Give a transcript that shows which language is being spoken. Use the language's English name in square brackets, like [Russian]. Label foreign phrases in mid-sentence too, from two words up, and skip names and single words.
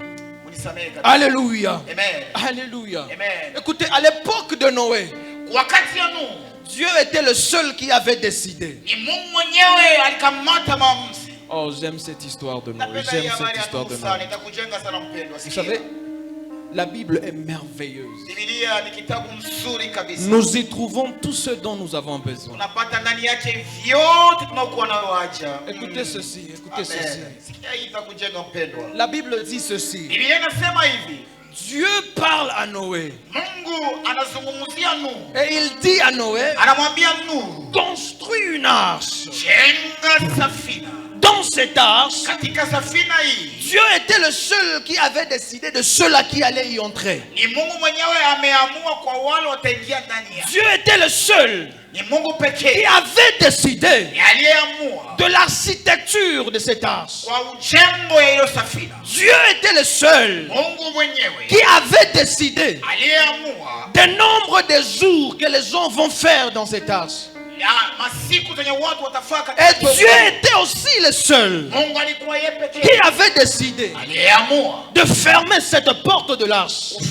[Swahili] Unisamehe kabisa. [French] Alléluia. Amen. Alléluia. Amen. Écoutez, à l'époque de Noé, [Swahili] Wakati ya Nuhu, [French] Dieu était le seul qui avait décidé. [Swahili] ni Mungu mwenyewe alikamata maamuzi. [French] Oh, j'aime cette histoire de Noé. [Swahili] Napenda [French] J'aime [Swahili] hii habari [French] cette [Swahili] ya [French] histoire [Swahili] Nuhu [French] de [Swahili] sana, [French] Noé. [Swahili] itakujenga sana mpendwa. [French] Vous [Swahili] Sikia. [French] savez, la Bible est merveilleuse. [Swahili] Biblia ni kitabu mzuri kabisa. [French] Nous y trouvons tout ce dont nous avons besoin. [Swahili] Unapata ndani yake vyote tunaokuwa nayo haja. [French] Écoutez ceci, écoutez ceci. Amen. [Swahili] Sikia hii itakujenga mpendwa. [French] La Bible dit ceci. [Swahili] Biblia inasema hivi. [French] Dieu parle à Noé. [Swahili] Mungu anazungumzia Nuhu. [French] Et il dit à Noé, [Swahili] Anamwambia Nuhu, [French] construis une arche. [Swahili] jenga safina. [French] Dans cette arche, [Swahili] Katika safina hii [French] Dieu était le seul qui avait décidé de ceux-là qui allaient y entrer. [Swahili] ni Mungu mwenyewe ameamua kwa wale wataingia ndani yake. [French] Dieu était le seul [Swahili] Ni Mungu [French] qui [Swahili] pekee [French] avait décidé [Swahili] ni aliyeamua [French] de l'architecture de cette arche. [Swahili] kwa ujengo ya hiyo safina. [French] Dieu était le seul [Swahili] Mungu mwenyewe [French] qui avait décidé [Swahili] aliyeamua [French] du nombre de jours que les gens vont faire dans cette arche. Et Dieu était aussi le seul qui avait décidé de fermer cette porte de l'arche.